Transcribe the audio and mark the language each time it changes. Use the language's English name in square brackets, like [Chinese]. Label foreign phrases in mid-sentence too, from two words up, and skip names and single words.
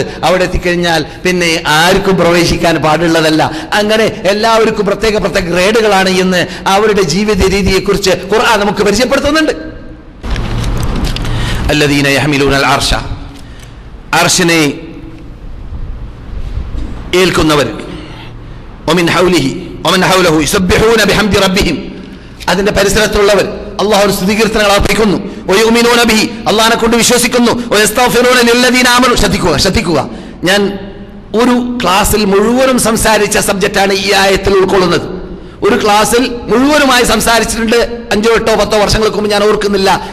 [Malayalam] അവിടെ എത്തിക്കഴിഞ്ഞാൽ പിന്നെ ആർക്കും പ്രവേശിക്കാൻ പാടുള്ളതല്ല. അങ്ങനെ എല്ലാവർക്കും പ്രത്യേക പ്രത്യേക ഗ്രേഡുകളാണ് എന്ന് അവരുടെ ജീവിത രീതിയെക്കുറിച്ച് ഖുർആൻ നമുക്ക് പരിചയപ്പെടുത്തുന്നുണ്ട്. [Arabic] الذين يحملون العرش, [Malayalam] അർശിനെ ഏൽക്കുന്നവർ, [Arabic] ومن حوله ومن حوله يسبحون بحمد ربهم, [Malayalam] അതിന്റെ പരിസരത്തുള്ളവർ അല്ലാഹുവിന്റെ സ്തുതികീർത്തനങ്ങൾ അർപ്പിക്കുന്നു. [Arabic] ويؤمنون به, [Malayalam] അല്ലാഹനെ കൊണ്ട് വിശ്വസിക്കുന്നു. [Arabic] ويستغفرون للذين آمنوا. [Malayalam] ശ്രദ്ധിക്കുക, ഞാൻ ഒരു ക്ലാസ്സിൽ മുഴുവനും സംസാരിച്ച സബ്ജക്റ്റാണ് ഈ ആയത്തിൽ ഉൾക്കൊള്ളുന്നത്. ഒരു ക്ലാസ്സിൽ മുഴുവനുമായി സംസാരിച്ചിട്ടുണ്ട് 5, 8, 10 വർഷങ്ങൾക്ക് മുമ്പ്, ഞാൻ ഓർക്കുന്നില്ല.